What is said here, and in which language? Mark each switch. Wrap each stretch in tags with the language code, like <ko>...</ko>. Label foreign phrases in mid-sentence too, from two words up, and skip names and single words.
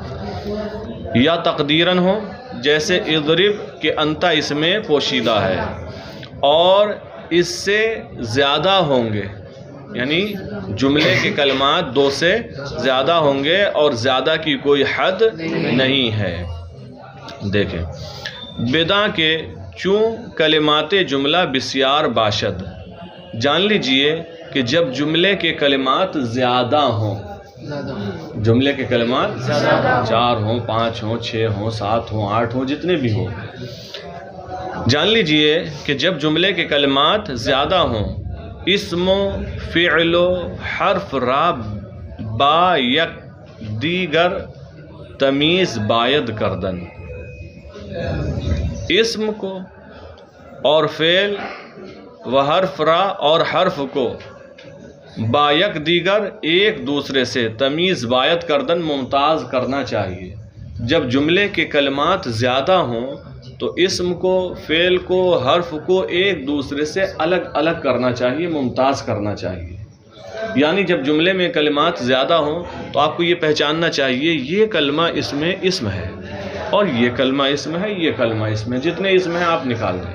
<ur>یا تقدیراً ہوں جیسے اضرب، کہ انتا اس میں پوشیدہ ہے، اور اس سے زیادہ ہوں گے، یعنی جملے کے کلمات دو سے زیادہ ہوں گے اور زیادہ کی کوئی حد نہیں ہے۔ دیکھیں،</ur> <fa>بدا کے چوں کلمات جملہ بسیار باشد،</fa> <ur>جان لیجئے کہ جب جملے کے کلمات زیادہ ہوں، جملے کے کلمات 4 ہوں، 5 ہوں، 6 ہوں، 7 ہوں، 8 ہوں، جتنے بھی ہوں، جان لیجئے کہ جب جملے کے کلمات زیادہ ہوں،</ur> <fa>اسم و فعل و حرف را با یک دیگر تمیز باید کردن،</fa> <ur>اسم کو اور</ur> <fa>فعل و حرف را</fa> <ur>اور حرف کو</ur> <fa>با یک دیگر</fa> <ur>ایک دوسرے سے</ur> <fa>تمیز باید کردن</fa> <ur>ممتاز کرنا چاہیے۔ جب جملے کے کلمات زیادہ ہوں تو اسم کو، فعل کو، حرف کو ایک دوسرے سے الگ الگ کرنا چاہیے، ممتاز کرنا چاہیے۔ یعنی جب جملے میں کلمات زیادہ ہوں تو آپ کو یہ پہچاننا چاہیے یہ کلمہ اس میں اسم ہے، اور یہ کلمہ اسم ہے، یہ کلمہ اسم ہے، جتنے اسم ہیں آپ نکال دیں۔</ur>